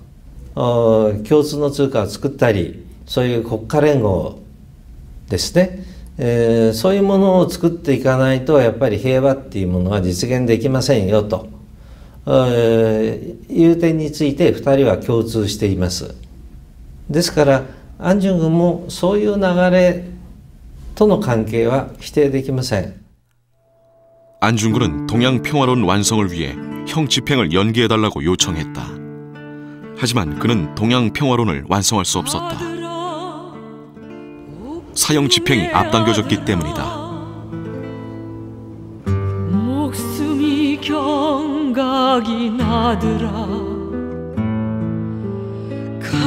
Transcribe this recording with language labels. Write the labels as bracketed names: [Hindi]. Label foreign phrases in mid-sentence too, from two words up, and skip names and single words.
[Japanese] 共通の通貨を作ったり、そういう国家連合ですね、そういうものを作っていかないとやっぱり平和っていうものは実現できませんよという点について2人は共通しています。ですから安順軍もそういう流れとの関係は否定できません。 [Korean] 안중근은 동양 평화론 완성을 위해 형 집행을 연기해달라고 요청했다. 하지만 그는 동양 평화론을 완성할 수 없었다. 사형 집행이 앞당겨졌기 때문이다. 목숨이 경각이 나더라.